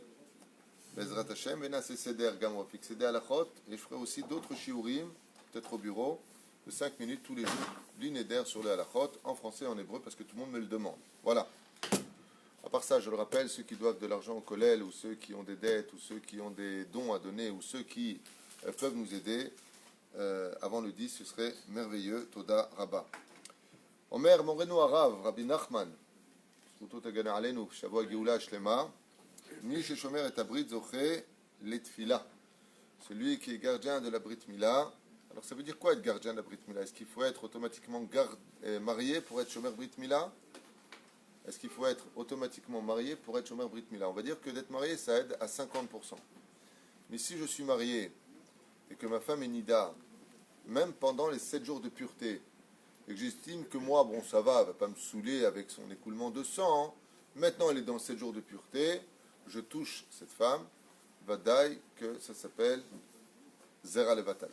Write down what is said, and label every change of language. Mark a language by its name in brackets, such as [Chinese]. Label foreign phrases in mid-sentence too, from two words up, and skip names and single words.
[Hebrew] בעזרת השם, [French] Vena c'est Seder Gam, on va fixer des halachot, et je ferai aussi d'autres shiurim, peut-être au bureau, de 5 minutes tous les jours, l'inéder sur les halachot, en français et en hébreu, parce que tout le monde me le demande. Voilà. À part ça, je le rappelle, ceux qui doivent de l'argent au kollel, ou ceux qui ont des dettes, ou ceux qui ont des dons à donner, ou ceux qui peuvent nous aider, avant le 10, ce serait merveilleux. [Hebrew] תודה רבה. אומר מורנו הרב, Rabbi Nachman, זכותו תגן עלינו, שבוע גאולה השלמה, מי ששומר את הברית זוכה לתפילה. [French] Celui qui est gardien de la [Hebrew] ברית מילה. [French] Alors ça veut dire quoi être gardien de la [Hebrew] ברית מילה? [French] Est-ce qu'il faut être automatiquement marié pour être [Hebrew] שומר ברית מילה? [French] Est-ce qu'il faut être automatiquement marié pour être [Hebrew] שומר ברית מילה? [French] On va dire que d'être marié, ça aide à 50%. Mais si je suis marié et que ma femme est Nida, même pendant les 7 jours de pureté, et que j'estime que moi, bon ça va, elle ne va pas me saouler avec son écoulement de sang, maintenant elle est dans 7 jours de pureté, je touche cette femme, Vadaï, que ça s'appelle [Hebrew] זרע לבטלה.